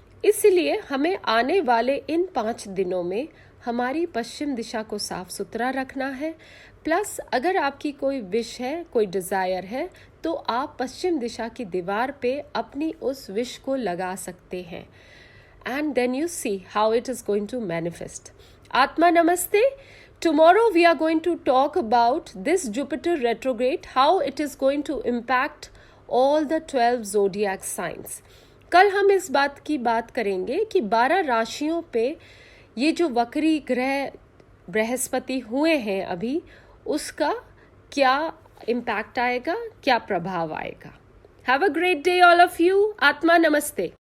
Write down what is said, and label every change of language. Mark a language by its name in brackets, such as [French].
[Hindi] इसलिए हमें आने वाले इन 5 दिनों में हमारी पश्चिम दिशा को साफ सुथरा रखना है। प्लस अगर आपकी कोई विश है, कोई डिज़ायर है, तो आप पश्चिम दिशा की दीवार पे अपनी उस विश को लगा सकते हैं। [English] And then you see how it is going to manifest. [Hindi] आत्मा नमस्ते। [English] Tomorrow we are going to talk about this Jupiter retrograde, how it is going to impact all the 12 zodiac signs. [Hindi] कल हम इस बात की बात करेंगे कि 12 राशियों पे ये जो वक्री ग्रह बृहस्पति हुए हैं अभी, उसका क्या इम्पैक्ट आएगा, क्या प्रभाव आएगा। [English] Have a great day all of you. [Hindi] आत्मा नमस्ते।